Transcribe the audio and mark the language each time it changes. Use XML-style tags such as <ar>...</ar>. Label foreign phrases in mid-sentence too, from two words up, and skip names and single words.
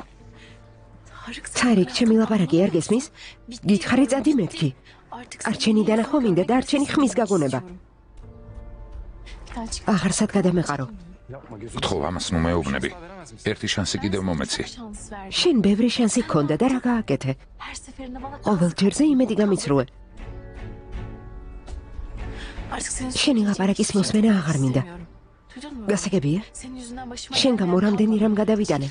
<ka>თარიქ, ჩემი ლაპარაკი არ გესმის? გითხარი წადი მეთქი. არჩენი დანახვა მინდა და არჩენი ხმის გაგონება. აღარსად გადამეყარო. გთხოვ, ამას ნუ მეუბნები. ერთი შანსი კიდევ მომეცი. შენ ბევრი შანსი გქონდა და რა გააკეთე?</ka> <tr>Her seferinde bana</tr> <ka>ყოველ ჯერზე იმედი გამიცრუე.</ka> <tr>artık senin</tr> <ka>შენი ლაპარაკის მოსმენა აღარ მინდა.</ka> <tr>Duydun mu?</tr> <ka>გასაგებია?</ka> <tr>Senin yüzünden başıma</tr> <ka>შენ გამო რამდენი რამ გადავიტანე.</ka>